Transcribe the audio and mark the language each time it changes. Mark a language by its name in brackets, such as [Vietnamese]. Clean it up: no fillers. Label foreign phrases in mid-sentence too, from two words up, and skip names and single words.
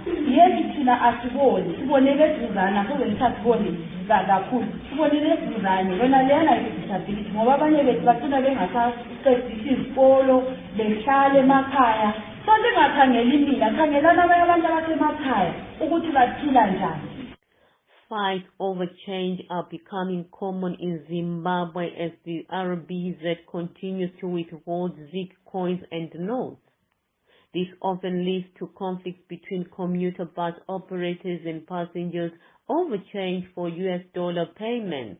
[North Ndebele] Yethu thina asiboni, sibonele eduzana, soze ngisasiboni kakhulu, sibonele eduzane yona leyana i-disability, ngoba abanye bethu bacina bengasaqedisi izikolo behlale emakhaya. So lingakhangela imina, khangelana abanye abantu abasemakhaya ukuthi baphila njani. [English] Fights over change are becoming common in Zimbabwe as the RBZ continues to withhold ZiG coins and notes. This often leads to conflicts between commuter bus operators and passengers over change for US dollar payments.